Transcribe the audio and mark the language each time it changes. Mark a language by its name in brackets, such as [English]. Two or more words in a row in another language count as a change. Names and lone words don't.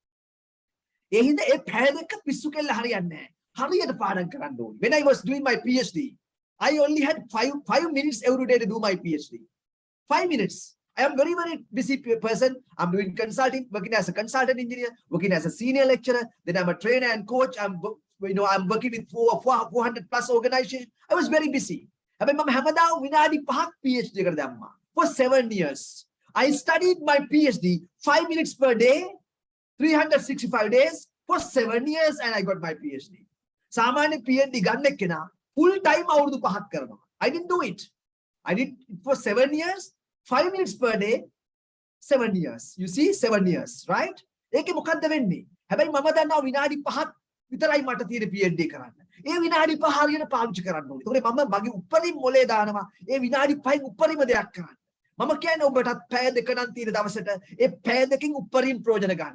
[Sinhala] ඒ හින්දා ඒ පැය දෙක පිස්සු කෙල්ල හරියන්නේ නැහැ. හරියට පාඩම් කරන්න ඕනේ. [English] When I was doing my PhD, I only had 5 minutes every day to do my PhD. 5 minutes. I am very, very busy person. I'm doing consulting, working as a consultant engineer, working as a senior lecturer. Then I'm a trainer and coach. I'm working with 400 plus organizations. I was very busy. [Sinhala] හැබැයි මම හැමදාම විනාඩි 5ක් PhD එකට දැම්මා. [English] For 7 years. I studied my PhD 5 minutes per day, 365 days for 7 years, and I got my PhD. [Sinhala] සාමාන්‍ය PhD ගන්න එක්කෙනා [English] full time [Sinhala] අවුරුදු 5ක් කරනවා. [English] I didn't do it. I did it for 7 years, 5 minutes per day, 7 years. You see, 7 years, right? [Sinhala] ඒකේ මොකද්ද වෙන්නේ? හැබැයි මම දන්නවා විනාඩි 5ක් විතරයි මට තියෙන PhD කරන්න. ඒ විනාඩි 5 හරියට පාවිච්චි කරන්න ඕනේ. ඒකෝනේ මම මගේ උපරිම මොලේ දානවා. ඒ විනාඩි 5න් උපරිම දෙයක් කරන්න. මම කියන්නේ ඔබටත් පැය දෙක නම් තියෙන දවසට ඒ පැය දෙකකින් උපරිම ප්‍රයෝජන ගන්න.